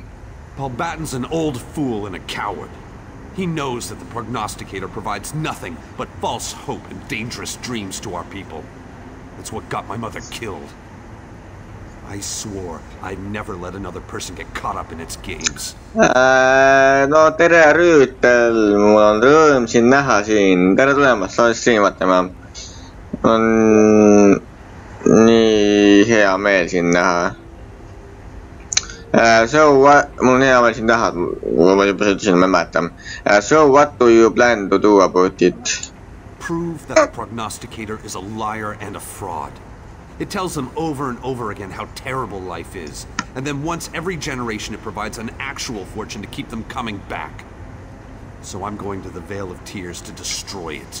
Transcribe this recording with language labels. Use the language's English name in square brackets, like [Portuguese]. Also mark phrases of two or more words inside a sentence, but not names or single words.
[English] Paul Batten's an old fool and a coward. He knows that the prognosticator provides nothing but false hope and dangerous dreams to our people. That's what got my mother killed. I swore I'd never let another person get caught up in its games. [Estonian] No tere Rüütel, mul on rõõm sind näha siin. Tere tulemast, sa oled streamatama. On nii hea meel sind näha. Mul on hea meel sind näha, ma juba ütlesin, ma mäletan. [English] So what do you plan to do about it? Prove that the prognosticator is a liar and a fraud. It tells them over and over again how terrible life is, and then once every generation it provides an actual fortune to keep them coming back. So I'm going to the Vale of Tears to destroy it.